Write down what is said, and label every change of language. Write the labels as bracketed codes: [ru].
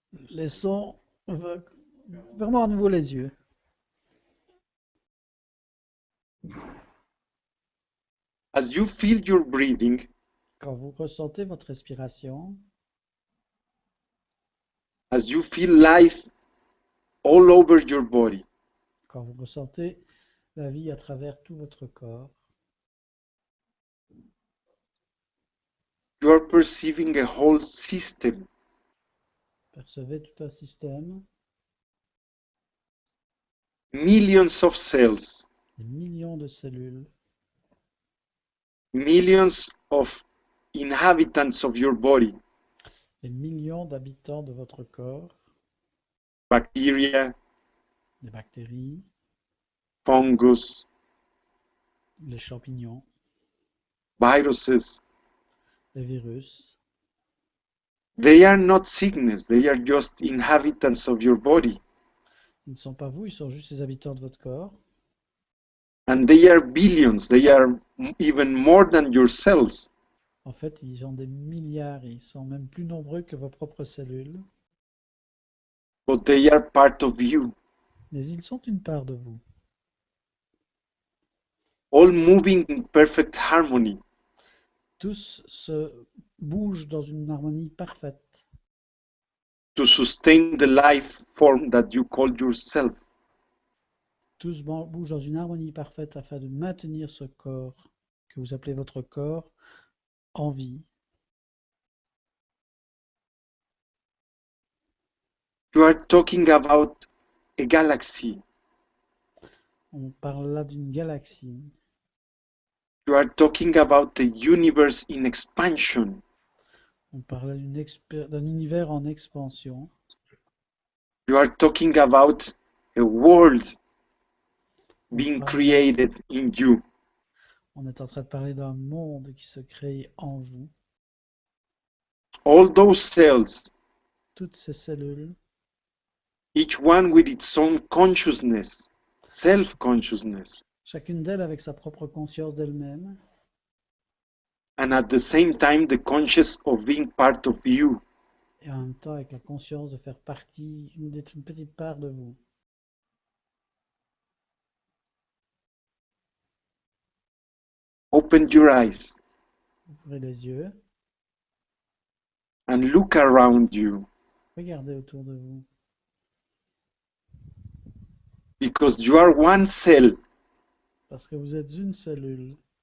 [fr] Laissons vraiment à nouveau les yeux. [en] As you feel your breathing, [fr] Quand vous ressentez votre respiration, [en] as you feel life all over your body, [fr] quand vous ressentez la vie à travers tout votre corps, [en] you are perceiving a whole system, [fr] percevez tout un système, [en] millions of cells, [fr] des millions de cellules, [en] millions of inhabitants of your body, [fr] des millions d'habitants de votre corps, [en] bacteria, [fr] des bactéries, [en] fungus, [fr] les champignons, [en] viruses. [fr] les virus. [en] They are not sickness, they are just inhabitants of your body. [fr] Ils ne sont pas vous, ils sont juste les habitants de votre corps. [en] And they are billions, they are even more than your cells. [fr] En fait, ils ont des milliards, ils sont même plus nombreux que vos propres cellules, [en] But they are part of you, [fr] mais ils sont une part de vous, [en] all moving in perfect harmony. [fr] tous se bougent dans une harmonie parfaite [en] To sustain the life form that you call yourself. [fr] tous bougent dans une harmonie parfaite afin de maintenir ce corps que vous appelez votre corps en vie. [en] You are talking about a galaxy. [fr] On parle là d'une galaxie, [en] You are talking about the universe in expansion. [fr] on parle d'un univers en expansion, [en] You are talking about a world being [fr] parle- [en] created in you. [fr] on est en train de parler d'un monde qui se crée en vous. [en] All those cells, [fr] Toutes ces cellules, [en] each one with its own consciousness, self-consciousness, [fr] chacune d'elles avec sa propre conscience d'elle-même, [en] and at the same time the conscious of being part of you. [fr] et en même temps avec la conscience de faire partie, d'être une petite part de vous. [en] Open your eyes [fr] Ouvrez les yeux, [en] and look around you, [fr] regardez autour de vous, [en] because you are one cell, [fr] parce que vous êtes une cellule,